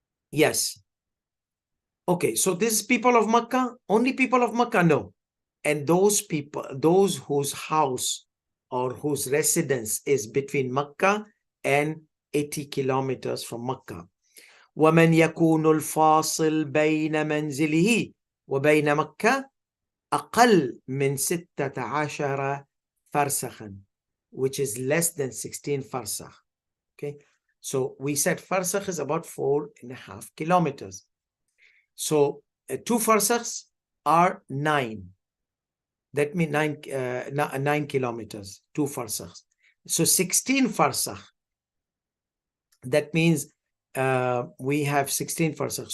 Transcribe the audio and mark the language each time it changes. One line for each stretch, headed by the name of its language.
English: Yes. Okay, so this is people of Makkah, only people of Makkah? No. And those people, those whose house or whose residence is between Makkah and 80 kilometers from Makkah.
Arabic: ومن يكون الفاصل بين منزله وبين مكة أقل من 16 فرسخا,
English: which is less than 16 farsakh. Okay, so we said farsakh is about 4.5 kilometers. So 2 farsakhs are 9. That means 9 kilometers, 2 farsakhs. So 16 farsakh. That means we have 16 farsakhs.